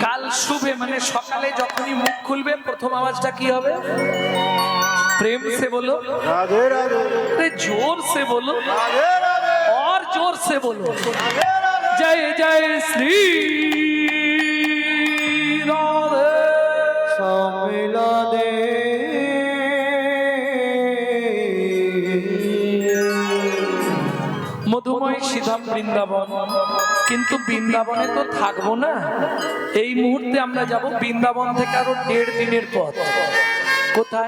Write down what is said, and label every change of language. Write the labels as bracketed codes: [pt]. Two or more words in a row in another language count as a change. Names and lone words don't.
[bn] सुबह মানে সকালে যখনই মুখ খুলবে প্রথম আওয়াজটা কি হবে? [hi] प्रेम से बोलो राधे राधे, अरे जोर से बोलो राधे राधे, और जोर से बोलो जय जय श्री राधे [bn] सम्मिलने মধুময় শ্রীধাম বৃন্দাবন। কিন্তু বৃন্দাবনে তো থাকবো না, এই মুহূর্তে আমরা যাব বৃন্দাবন থেকে আরো 1.5 দিনের পথ। কোথায়?